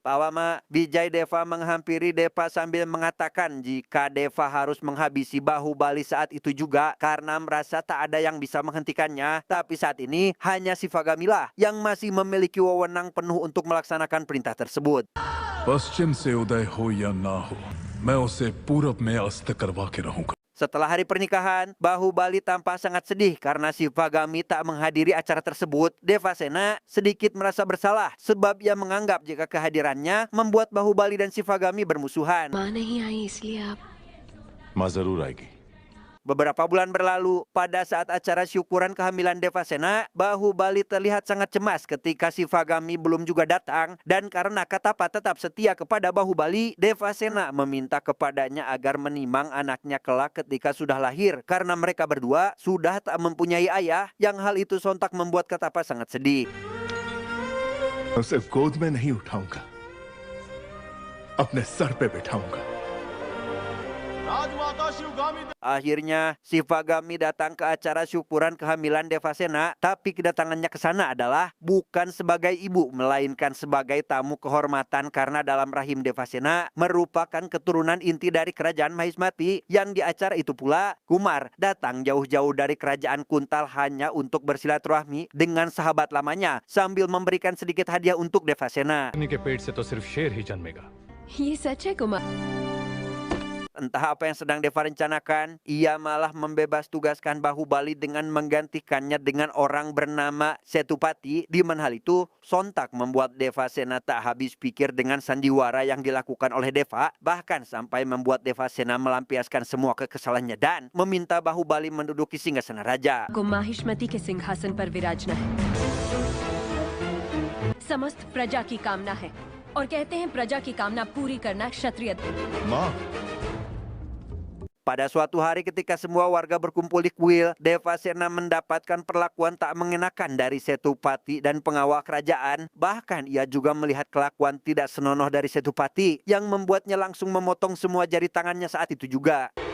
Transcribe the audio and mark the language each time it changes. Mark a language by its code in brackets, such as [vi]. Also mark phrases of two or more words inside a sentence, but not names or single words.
[id] Pawama, Vijay Deva menghampiri Deva sambil mengatakan jika Deva harus menghabisi Bahubali saat itu juga karena merasa tak ada yang bisa menghentikannya. Tapi saat ini hanya Shivagami lah yang masih memiliki wewenang penuh untuk melaksanakan perintah tersebut. [hi] पश्चिम से उदय हो या ना हो, मैं उसे पूरब में अस्त करवा के रहूंगा. [id] Setelah hari pernikahan, Bahubali tampak sangat sedih karena Shivagami tak menghadiri acara tersebut. Devasena sedikit merasa bersalah sebab ia menganggap jika kehadirannya membuat Bahubali dan Shivagami bermusuhan. [hi] माँ नहीं आई इसलिए आप माँ जरूर आएगी. [id] Beberapa bulan berlalu, pada saat acara syukuran kehamilan Devasena, Bahubali terlihat sangat cemas ketika Shivagami belum juga datang. Dan karena Katapa tetap setia kepada Bahubali, Devasena meminta kepadanya agar menimang anaknya kelak ketika sudah lahir. Karena mereka berdua sudah tak mempunyai ayah, yang hal itu sontak membuat Katapa sangat sedih. [hi] उसे गोद में नहीं उठाऊंगा, अपने सर पे बिठाऊंगा. [id] Akhirnya, Shivagami datang ke acara syukuran kehamilan Devasena, tapi kedatangannya ke sana adalah bukan sebagai ibu, melainkan sebagai tamu kehormatan karena dalam rahim Devasena merupakan keturunan inti dari kerajaan Mahismati. Yang di acara itu pula, Kumar datang jauh-jauh dari kerajaan Kuntal hanya untuk bersilaturahmi dengan sahabat lamanya sambil memberikan sedikit hadiah untuk Devasena. [hi] के पेट से तो सिर्फ शेर ही जन्मेगा. ये सच है कुमार. [id] Entah apa yang sedang Deva rencanakan, ia malah membebas tugaskan Bahubali dengan menggantikannya dengan orang bernama Setupati. Di mana hal itu sontak membuat Devasena tak habis pikir dengan sandiwara yang dilakukan oleh Deva, bahkan sampai membuat Devasena melampiaskan semua kekesalannya dan meminta Bahubali menduduki singgasana raja. [hi] को माहिष्मति के सिंहासन पर विराजना है. समस्त प्रजा की कामना है और कहते हैं प्रजा की कामना पूरी करना क्षत्रिय. माँ, [id] Pada suatu hari ketika semua warga berkumpul di kuil, Devasena mendapatkan perlakuan tak mengenakan dari Setupati dan pengawal kerajaan. Bahkan ia juga melihat kelakuan tidak senonoh dari Setupati yang membuatnya langsung memotong semua jari tangannya saat itu juga.